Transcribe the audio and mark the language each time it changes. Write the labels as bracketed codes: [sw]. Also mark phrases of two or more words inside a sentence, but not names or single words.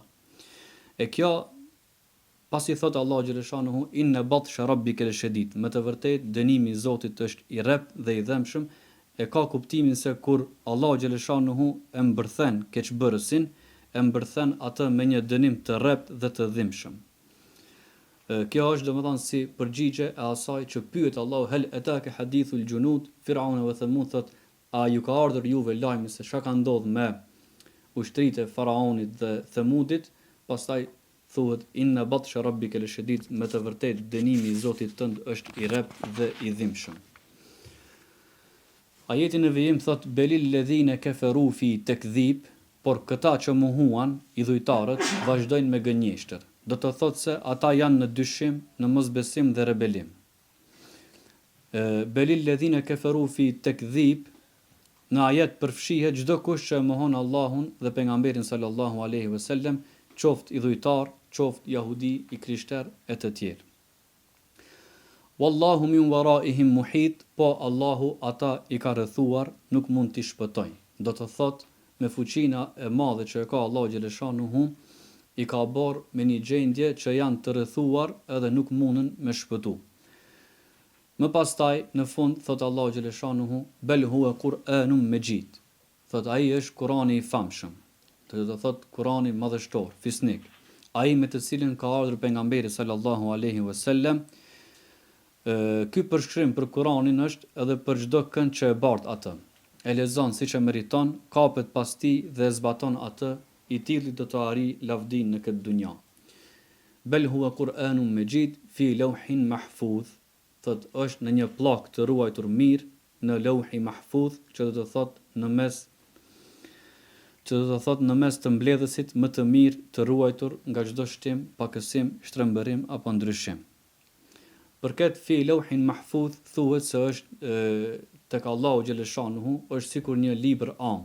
[sq] E kjo pasi thot Allahu xhaleshanuhu [ar] إن بطش ربك لشديد, [sq] me të vërtetë dënimi i Zotit është i rreptë dhe i dhëmshëm, e ka kuptimin se kur Allahu xhaleshanuhu e mbërthen keqbërësin, e mbërthen atë me një dënim të rreptë dhe të dhimbshëm. Kjo është domethënë si përgjigje e asaj që pyet Allahu [ar] هل أتاك حديث الجنود فرعون وثمود, [sq] thot a ju ka ardhur juve lajmi se çka ka ndodhur me ushtritë e faraonit dhe Themudit. Pastaj thuhet [ar] إن بطش ربك لشديد, [sq] me të vërtetë dënimi i Zotit tënd është i rreptë dhe i dhimbshëm. Ajeti në vijim thot [ar] بل الذين كفروا في تكذيب, [sq] por këta që mohuan, i dhujtarët, vazhdojnë me gënjeshtër. Do të thotë se ata janë në dyshim, në mosbesim dhe rebelim. [ar] بل الذين كفروا في تكذيب, [sq] në ajet përfshihet çdo kush që mohon Allahun dhe pejgamberin [ar] صلى الله عليه وسلم, [sq] qoftë i dhujtar, qoftë jahudi, i krishter e të tjerë. [ar] والله من ورائهم محيط, [sq] po Allahu ata i ka rrethuar, nuk mund t'i shpëtojnë. Do të thotë me fuqinë e madhe që ka Allahu xhaleshanuhu, i ka bërë me një gjendje që janë të rrethuar edhe nuk mundën me shpëtu. Më pastaj në fund thot Allahu xhaleshanuhu [ar] بل هو قرآن مجيد. [sq] Thot ai është Kurani i famshëm. Do të thot Kurani madhështor, fisnik. Ai me të cilin ka ardhur pejgamberi [ar] صلى الله عليه وسلم. [sq] Ky përshkrim për Kuranin është edhe për çdo kënd që e bart atë. E lexon siç e meriton, kapet pas tij dhe e zbaton atë, i tilli do të arrijë lavdin në këtë dunja. [ar] بل هو قرآن مجيد في لوح محفوظ. [sq] Thot është në një pllak të ruajtur mirë në [ar] لوح محفوظ, [sq] që do të thot në mes të mbledhësit më të mirë të ruajtur nga çdo shtim, pakësim, shtrembërim apo ndryshim. Përket [ar] في لوح محفوظ [sq] thuhet se është tek Allahu xhaleshanuhu, është sikur një libër am.